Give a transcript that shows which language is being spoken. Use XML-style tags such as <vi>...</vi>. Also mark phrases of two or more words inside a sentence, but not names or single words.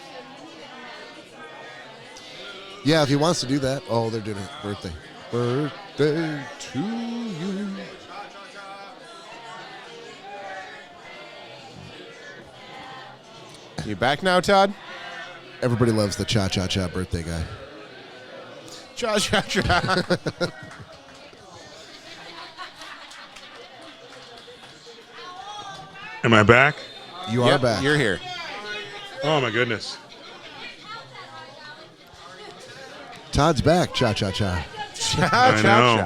<en>Yeah, if he wants to do that. Oh, they're doing a birthday. Birthday to you. You back now, Todd? Everybody loves the cha-cha-cha birthday guy. Cha-cha-cha. Am I back? You are Yep, back. You're here. Oh my goodness. Todd's back. Cha-cha-cha. I know.</en>